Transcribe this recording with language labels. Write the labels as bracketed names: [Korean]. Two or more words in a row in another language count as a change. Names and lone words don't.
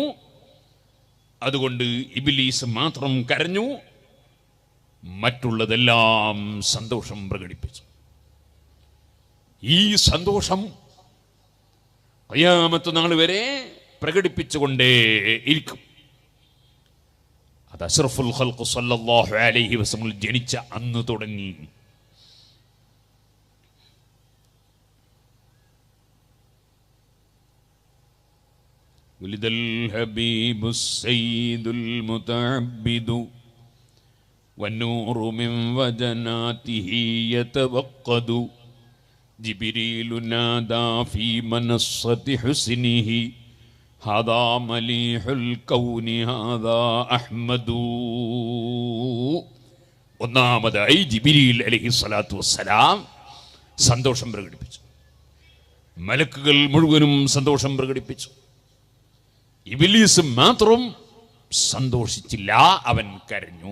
[Malayalam] അതുകൊണ്ട് ഇബ്ലീസ് മാത്രം കരഞ്ഞു, മറ്റുള്ളതെല്ലാം സന്തോഷം പ്രകടിപ്പിച്ചു. ഈ സന്തോഷം ഖിയാമത്ത് നാൾ വരെ പ്രകടിപ്പിച്ചുകൊണ്ടേ ഇരിക്കും. അത് [Arabic] أشرف الخلق صلى الله عليه وسلم [Malayalam] ജനിച്ച അന്ന് തുടങ്ങി. [Arabic] ولد الحبيب السيد المتعبد والنور من وجناته يتوقد جبريل نادى في منصة حسنه هذا مليح الكون هذا أحمد. [Malayalam] ഒന്നാമതായി ജിബ്രീൽ [Arabic] عليه الصلاة والسلام [Malayalam] സന്തോഷം പ്രകടിപ്പിച്ചു. മലക്കുകൾ മുഴുവനും സന്തോഷം പ്രകടിപ്പിച്ചു. ഇബ്ലീസ് മാത്രം സന്തോഷിച്ചില്ല, അവൻ കരഞ്ഞു.